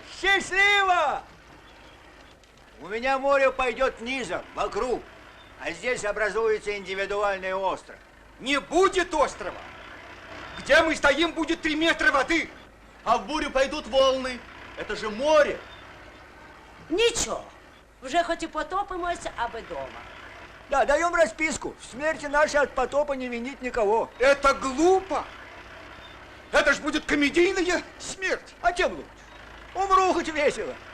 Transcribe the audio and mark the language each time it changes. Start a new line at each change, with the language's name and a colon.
Russian: Счастливо! У меня море пойдет низом, вокруг, а здесь образуется индивидуальный остров. Не будет острова. Где мы стоим, будет 3 метра воды, а в бурю пойдут волны. Это же море.
Ukrainian: Нічого, вже хоч і потопимося, аби дома.
Russian: Да, даем расписку. В смерти нашей от потопа не винить никого. Это глупо. Это ж будет комедийная смерть. А тем лучше. Умру хоть весело.